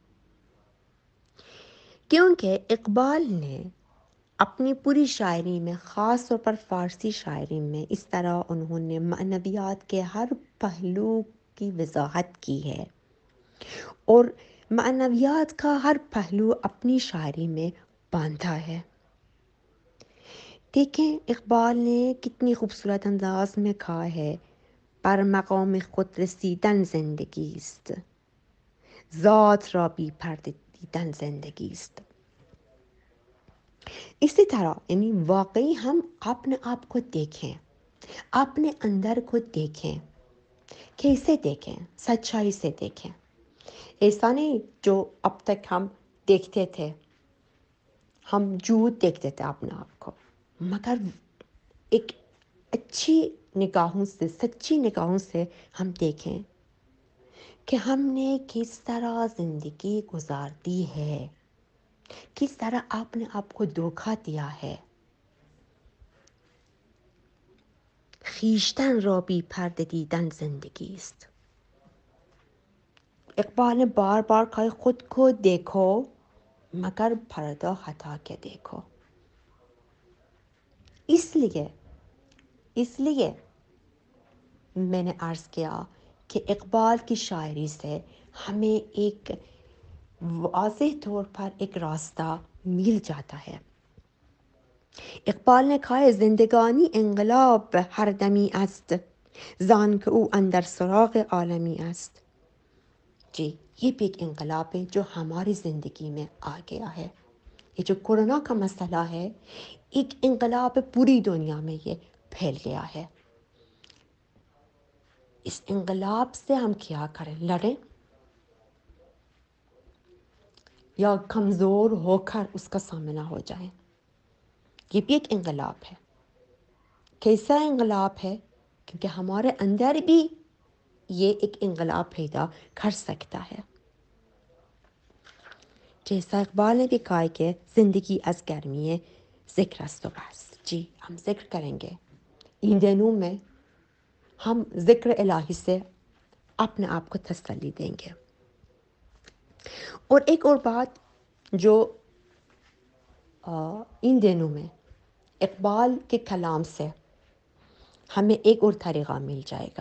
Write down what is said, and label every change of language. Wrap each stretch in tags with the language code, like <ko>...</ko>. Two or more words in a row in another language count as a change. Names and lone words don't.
<ur>کیونکہ اقبال نے اپنی پوری شاعری میں، خاص طور پر فارسی شاعری میں، اس طرح انہوں نے معنویات کے ہر پہلو کی وضاحت کی ہے اور معنویات کا ہر پہلو اپنی شاعری میں باندھا ہے۔ دیکھیں اقبال نے کتنی خوبصورت انداز میں کہا ہے،</ur> <fa>پر مقام خود رسیدن زندگی است، ذات را بی پرده دیدن زندگی است۔</fa> <ur>اسی طرح یعنی واقعی ہم اپنے آپ کو دیکھیں، اپنے اندر کو دیکھیں، کیسے دیکھیں؟ سچائی سے دیکھیں، ایسا نہیں جو اب تک ہم دیکھتے تھے، ہم جھوٹ دیکھتے تھے اپنے آپ کو، مگر ایک اچھی نگاہوں سے، سچی نگاہوں سے ہم دیکھیں کہ ہم نے کس طرح زندگی گزار دی ہے، کس طرح آپ نے آپ کو دھوکہ دیا ہے۔</ur> <fa>خویشتن را بی پرده دیدن زندگی است۔</fa> <ur>اقبال نے بار بار کہا خود کو دیکھو مگر پردہ ہٹا کے دیکھو۔ اس لیے میں نے عرض کیا کہ اقبال کی شاعری سے ہمیں ایک واضح طور پر ایک راستہ مل جاتا ہے۔ اقبال نے کہا ہے</ur> <fa>زندگانی انقلاب ہر دمی است، زان که او اندر سراغ عالمی است۔</fa> <ur>جی، یہ بھی ایک انقلاب ہے جو ہماری زندگی میں آ گیا ہے۔ یہ جو کورونا کا مسئلہ ہے ایک انقلاب پوری دنیا میں یہ پھیل گیا ہے۔ اس انقلاب سے ہم کیا کریں؟ لڑیں یا کمزور ہو کر اس کا سامنا ہو جائیں؟ یہ بھی ایک انقلاب ہے۔ کیسا انقلاب ہے؟ کیونکہ ہمارے اندر بھی یہ ایک انقلاب پیدا کر سکتا ہے. جیسا اقبال نے بھی کہا کہ</ur> <fa>زندگی از گرمی ذکر است و بس.</fa> <ur>جی ہم ذکر کریں گے ان دنوں میں، ہم ذکر الہی سے اپنے آپ کو تسلی دیں گے. اور ایک اور بات جو ان دنوں میں اقبال کے کلام سے ہمیں ایک اور طریقہ مل جائے گا.</ur>